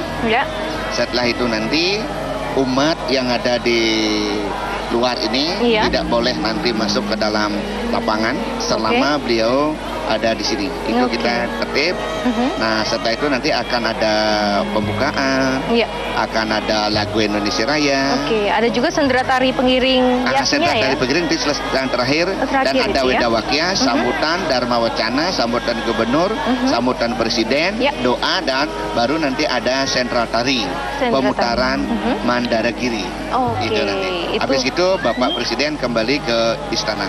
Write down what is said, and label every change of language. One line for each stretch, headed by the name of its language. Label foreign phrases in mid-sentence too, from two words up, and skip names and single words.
Indonesian: Setelah itu nanti umat yang ada di luar ini tidak boleh nanti masuk ke dalam lapangan selama beliau ada di sini. Itu kita tertib. Nah, setelah itu nanti akan ada pembukaan, akan ada lagu Indonesia Raya. Ada juga sendera tari pengiring yasnya sendera ya. tari pengiring itu yang terakhir dan ada Wedawakya, sambutan Dharma Wacana, sambutan gubernur, sambutan presiden, doa, dan baru nanti ada sentral tari, pemutaran Mandaragiri. Itu nanti. Habis itu Bapak Presiden kembali ke istana.